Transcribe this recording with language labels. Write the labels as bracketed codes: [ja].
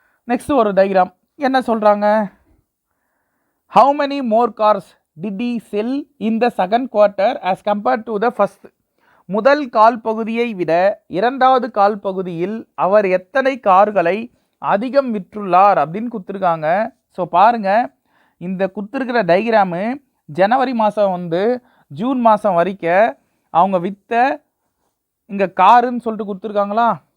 [ta] Next ஒரு diagram என்ன சொல்கிறாங்க? [en] How many more cars did he sell in the second quarter as compared to the first? [ta] முதல் கால் பகுதியை விட இரண்டாவது கால் பகுதியில் அவர் எத்தனை கார்களை அதிகம் விற்றுள்ளார் அப்படின்னு கொடுத்துருக்காங்க. ஸோ பாருங்கள், இந்த கொடுத்துருக்கிற டயக்ராமு ஜனவரி மாதம் வந்து ஜூன் மாதம் வரைக்கும் அவங்க விற்ற இங்கே காருன்னு சொல்லிட்டு கொடுத்துருக்காங்களா?